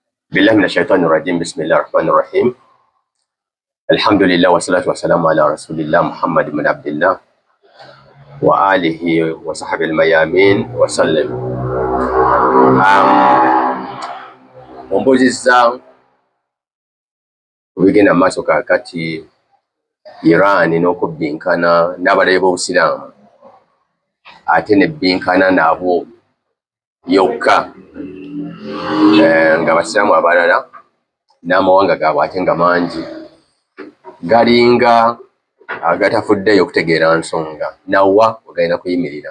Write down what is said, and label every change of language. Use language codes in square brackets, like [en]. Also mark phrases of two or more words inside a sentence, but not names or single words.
[ar] بالله من الشيطان الرجيم بسم الله الرحمن الرحيم الحمد لله والصلاة والسلام على رسول الله محمد بن عبد الله وآله وصحبه الميامين وسلم. [lg] Ombuzizza kubigenda maaso kaakati Iran n'okubbinkana n'abalabe b'Obusiraamu ate nebbinkana nabo yokka nga basiraamu abalala n'amawanga gaabwe ate nga mangi galinga agatafuddeyo okutegeera nsonga nawa wegalina kuyimirira.